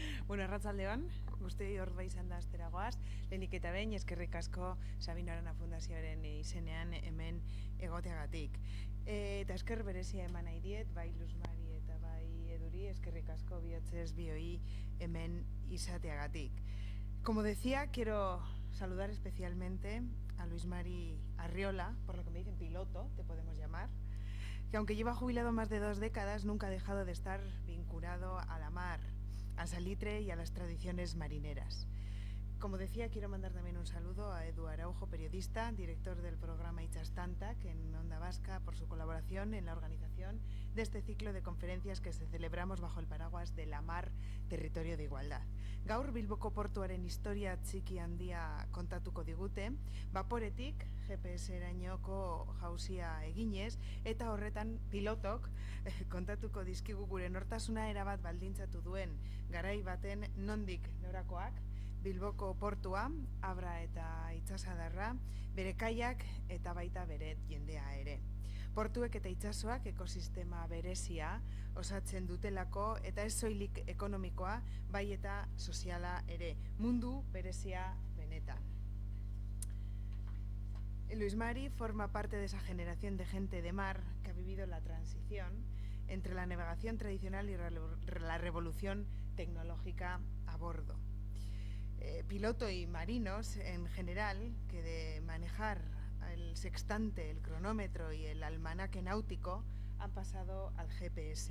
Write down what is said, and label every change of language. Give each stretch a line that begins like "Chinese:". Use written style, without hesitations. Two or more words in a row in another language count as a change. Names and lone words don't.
Basque: Bueno, arratsaldeon, guztioi hor izan da asteragoaz, lehenik eta behin eskerrik asko Sabino Arana Fundazioaren izenean hemen egoteagatik. Eta esker berezia eman nahi diet, bai Luzmari eta bai Eduri, eskerrik asko bihotzez bioi hemen izateagatik.
Spanish: Como decía, quiero saludar especialmente a Luis Mari Arriola, por lo que me dicen piloto, te podemos llamar, que aunque lleva jubilado más de 2 décadas, nunca ha dejado de estar vinculado a la mar, al salitre y a las tradiciones marineras. Como decía, quiero mandar también un saludo a Edu Araujo, periodista, director del programa Itxastantak en Onda Vasca, por su colaboración en la organización de este ciclo de conferencias que se celebramos bajo el paraguas de la mar, territorio de igualdad.
Basque: Gaur Bilboko portuaren historia txiki handia kontatuko digute, vaporetik GPS-erainoko jauzia eginez, eta horretan pilotok kontatuko dizkigu gure nortasuna erabat baldintzatu duen garai baten nondik norakoak, Bilboko portua, Abra eta Itxasadarra, bere kaiak eta baita bere jendea ere. Portuek eta itsasoak ekosistema berezia osatzen dutelako eta ez soilik ekonomikoa, bai eta soziala ere, mundu berezia benetan.
Spanish: Luis Mari forma parte de esa generación de gente de mar que ha vivido la transición entre la navegación tradicional y la revolución tecnológica a bordo. Piloto y marinos en general, que de manejar el sextante, el cronómetro y el almanaque náutico han pasado al GPS.